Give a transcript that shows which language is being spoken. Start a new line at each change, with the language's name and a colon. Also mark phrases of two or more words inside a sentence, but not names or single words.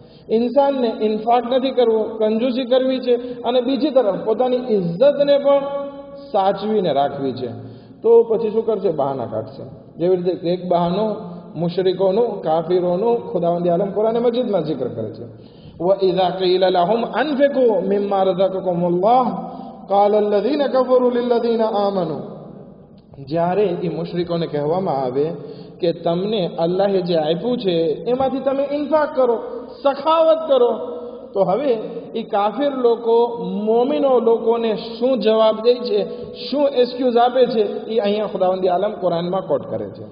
Gujarati: ઇન્સાનને ઇન્ફાક નથી કરવો, કંજૂસી કરવી છે, અને બીજી તરફ પોતાની ઇજ્જતને પણ સાચવીને રાખવી છે. તો પછી શું કરશે? બહાના કાઢશે. જેવી રીતે એક બહાનું મુશરિકોનું, કાફિરોનું ખુદાવંદી આલમ કુરાન મજીદમાં જિક્ર કરે છે,
Arabic: وَإِذَا قِيلَ لَهُمْ أَنْفِقُوا مِمَّا رَزَقَكُمُ اللَّهُ قَالَ الَّذِينَ كَفَرُوا لِلَّذِينَ آمَنُوا.
Gujarati: જ્યારે એ મુશરિકોને કહેવામાં આવે કે તમને અલ્લાહે જે આપ્યું છે એમાંથી તમે ઇન્ફાક કરો, સખાવત કરો, તો હવે એ કાફિર લોકો મોમિનો લોકોને શું જવાબ દે છે, શું એક્સક્યુઝ આપે છે, એ અહીંયા ખુદાવંદી આલમ કુરાનમાં કોટ કરે છે.